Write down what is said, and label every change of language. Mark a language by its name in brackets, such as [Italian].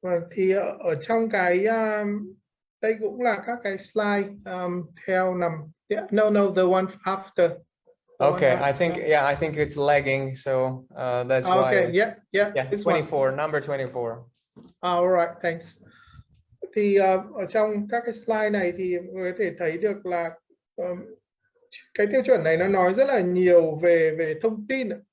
[Vietnamese] Thì ở trong cái đây cũng là các cái slide theo nằm. [English] Yeah, no, the one after. Okay, I think it's lagging, so that's why. Okay, yeah. This 24, one. Number 24. All right, thanks. [Vietnamese] Thì ở trong các cái slide này thì có thể thấy được là cái tiêu chuẩn này nó nói rất là nhiều về thông tin.